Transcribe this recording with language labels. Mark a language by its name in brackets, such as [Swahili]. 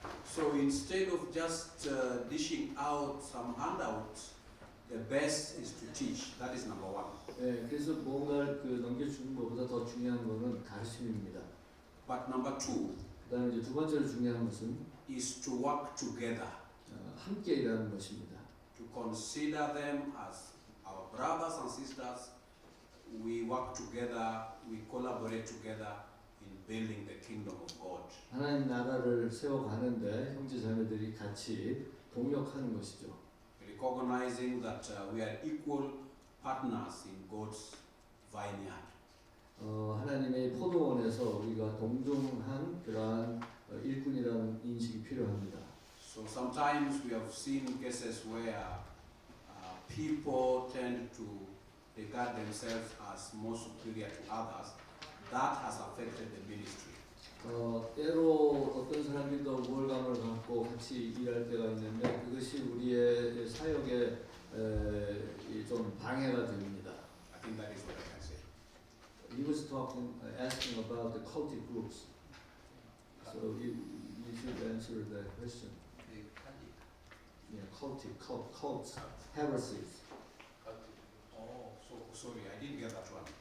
[English] So instead of just dishing out some handouts, the best is to teach. That is number one. [Korean] 네, 그래서 뭔가를 넘겨주는 것보다 더 중요한 것은 가르침입니다. [English] But number two, [Korean] 그다음에 이제 두 번째로 중요한 것은 [English] is to work together, [Korean] 함께 일하는 것입니다. [English] to consider them as our brothers and sisters. We work together, we collaborate together in building the kingdom of God. [Korean] 하나님 나라를 세워가는데 형제 자매들이 같이 동력하는 것이죠. [English] Recognizing that we are equal partners in God's vineyard. [Korean] 하나님의 포도원에서 우리가 동등한 그러한 일꾼이라는 인식이 필요합니다. [English] So sometimes we have seen cases where people tend to regard themselves as more superior to others. That has affected the ministry. [Korean] 때로 어떤 사람이 더 우월감을 갖고 같이 일할 때가 있는데 그것이 우리의 사역에 좀 방해가 됩니다. [English] I think that is what I can say. He was asking about the cultic groups. So you should answer that question. Yeah, cults, heresies. Oh, so sorry, I didn't get that one.